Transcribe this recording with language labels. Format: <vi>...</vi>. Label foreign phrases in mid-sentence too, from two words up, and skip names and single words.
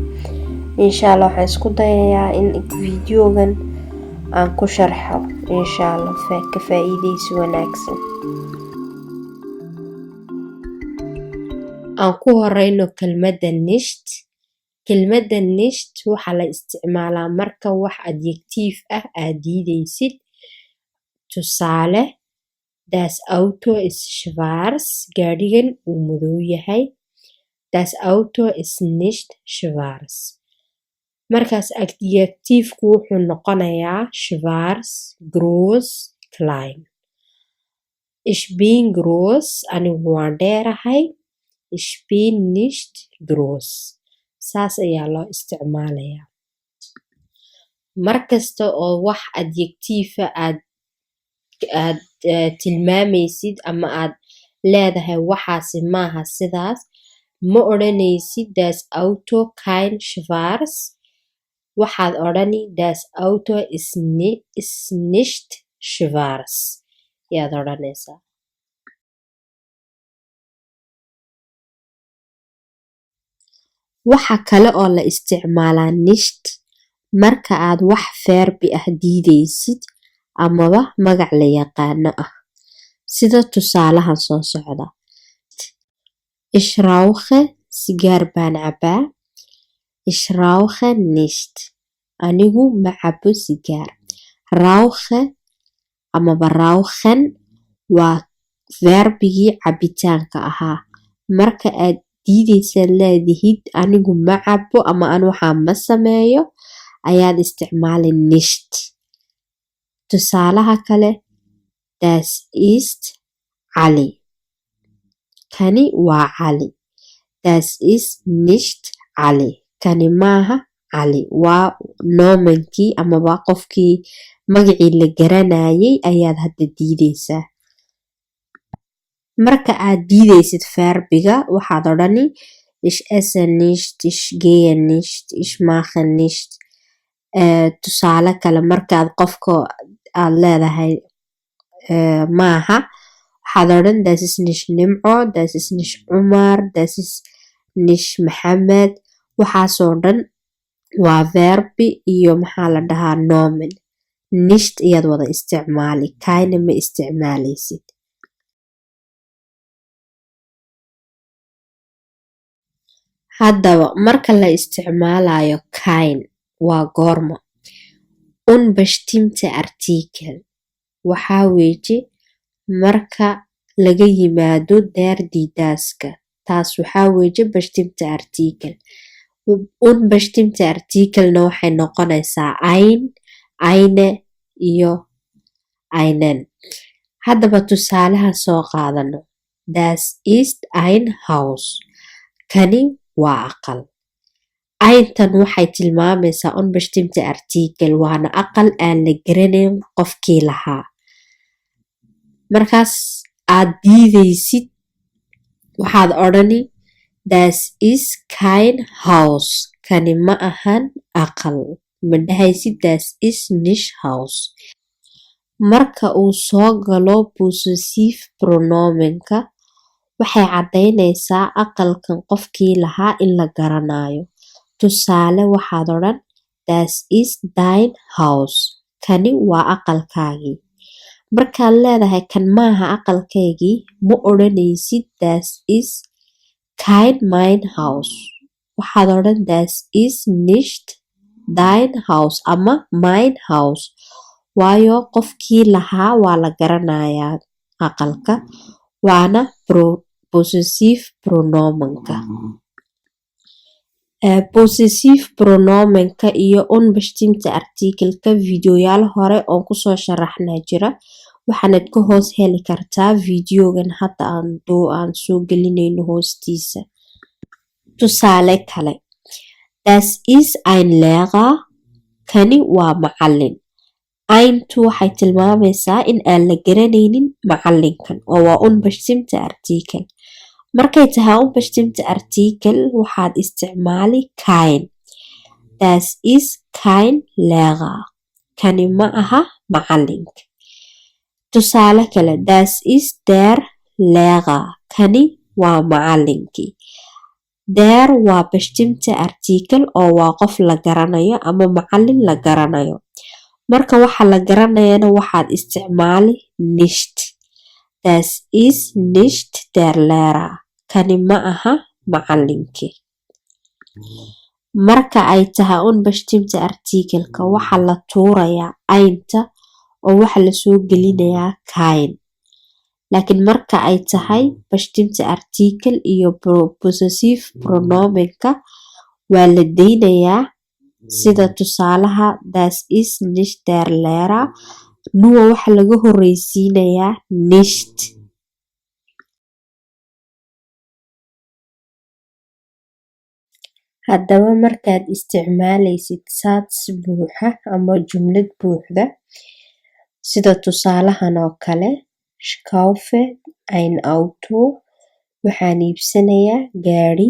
<ar>Insha Allah</ar> <so>waxaan isku dayayaa in videogan aan ku sharxo</so> <ar>insha Allah</ar> <so>ka faa'iideysi wanaagsan. Aan ku horeyno kelmadda nisht. Kelmadda nisht waxaa la isticmaalaa marka wax adjectief ah aad diideysid. Tusaale,</so> <de>das Auto ist schwarz,</de> <so>gaadhigan uu madow yahay.</so> <de>Das Auto ist nicht schwarz.</de> <so>Markaas adjectiefku wuxuu noqonayaa</so> <de>schwarz, groß, klein. Ich bin groß,</de> <so>anigu waan dheerahay.</so> <de>Ich bin nicht groß.</de> <so>Saas ayaa loo isticmaalayaa. Markasta oo wax adjectiifa aad tilmaamaysid ama aad leedahay waxaasi maaha sidaas, ma odhanaysid</so> <de>das Auto kein schwarz.</de> <so>Waxaad odhani</so> <de>das Auto ist nicht schwarz</de> <so>yaad odhanaysaa. Waxa kale oo la isticmaalaa nisht marka aad wax verbi ah diideysid amaba magac la yaqaano ah, sida tusaalahan soo socda.</so> <de>Ich rauche,</de> <so>sigaar baan cabaa.</so> <de>Ich rauche nicht,</de> <so>anigu ma cabo sigaar. Rauche amaba rauchen waa verbigii cabitaanka ahaa. Marka aad diideysaad leedihid anigu ma cabo ama an waxaa ma sameeyo ayaad isticmaali nisht. Tusaalaha kale,</so> <de>das ist Ali,</de> <so>kani waa cali.</so> <de>Das ist nicht Ali,</de> <so>kani maaha cali. Waa nomankii amaba qofkii magacii la garanayay ayaad hadda diideysaa. Marka aad diideysid verbiga waxaad odhani</so> <de>ich esse nicht, ich gehe nicht, ich mache nicht.</de> <so>Tusaale kale markaad qofka aad leedahay maaha, waxaad odhan</so> <de>das ist nicht Nimco, das ist nicht Umar, das ist nicht Maxamed.</de> <so>Waxaasoo dhan waa verbi iyo maxaa la dhahaa nomen. Nisht ayaad wada isticmaali, kayna ma isticmaaleysid. Haddaba marka la isticmaalayo kind waa goorma.</so> <de>Unbestimmte Artikel</de> <so>waxaa weeji marka laga yimaado</so> <de>der die</de> <so>daska. Taas waxaa weeji</so> <de>bestimmte Artikel. Unbestimmte Artikelna</de> <so>waxay noqonaysaa</so> <de>ein, eine</de> <so>iyo einen. Haddaba tusaalaha soo qaadano.</so> <de>Das ist ein Haus,</de> <so>kani waa aqal. Ayntan waxay tilmaamaysaa</so> <de>unbestimmte Artikel,</de> <so>waana aqal aan la garanayn qofkii lahaa. Markaas aad diideysid waxaad odhani</so> <de>das ist kein Haus,</de> <so>kani ma ahan aqal. Ma dhahaysid</so> <de>das ist nicht Haus.</de> <so>Marka uu soo galo</so> <en>possessive pronomenka</en> <so>waxay caddaynaysaa aqalkan qofkii lahaa in la garanayo. Tusaale waxaad odhan</so> <de>das ist dein Haus,</de> <so>kani waa aqalkaagii. Markaad leedahay kan maaha aqalkaygii ma odhanaysid</so> <de>das ist kein mein Haus.</de> <so>Waxaad odhan</so> <de>das ist nicht dein Haus</de> <so>ama</so> <de>mein Haus,</de> <so>waayo qofkii lahaa waa la garanayaa aqalka, waana</so> <en>possessive pronomenka. Possessive pronomenka</en> <so>iyo</so> <de>unbestimmte Artikelka</de> <so>videoyaal hore oon kusoo sharaxnaa jira, waxaanad ka hoos heli kartaa videogan hadda aan soo gelinayno hoostiisa. Tusaale kale,</so> <de>das ist ein Lehrer,</de> <so>kani waa macallin. Ayntu waxay tilmaamaysaa in aan la garanaynin macallinkan oo waa</so> <de>unbestimmte Artikel.</de> <so>markay tahay</so> <de>unbestimmte Artikel</de> <so>waxaad isticmaali kein.</so> <de>Das ist kein Lehrer.</de> <so>Kani ma aha macalinka. Tusaale kale,</so> <de>das ist der Lehrer.</de> <so>Kani waa macalinkii. Der waa</so> <de>bestimmte Artikel</de> <so>oo waa qof la garanayo ama macalin la garanayo. Marka waxa la garanayana waxaad isticmaali nicht.</so> <de>Das ist nicht der Lehrer.</de> <so>Kani ma aha macalinkii. Marka ay tahay</so> <de>unbestimmte Artikelka</de> <so>waxa la tuurayaa aynta oo waxa la soo gelinayaa kein. Laakiin marka ay tahay</so> <de>bestimmte Artikel</de> <so>iyo</so> <en>possessive pronomenka</en> <so>waa la deynayaa sida tusaalaha</so> <de>das ist nicht der Lehrer.</de> <so>Nuwa waxa laga horeysiinayaa nicht. Haddaba markaad isticmaalaysid sats buuxa ama jumlad buuxda sida tusaalahan oo kale,</so> <de>ich kaufe ein Auto,</de> <so>waxaan iibsanayaa gaari.</so>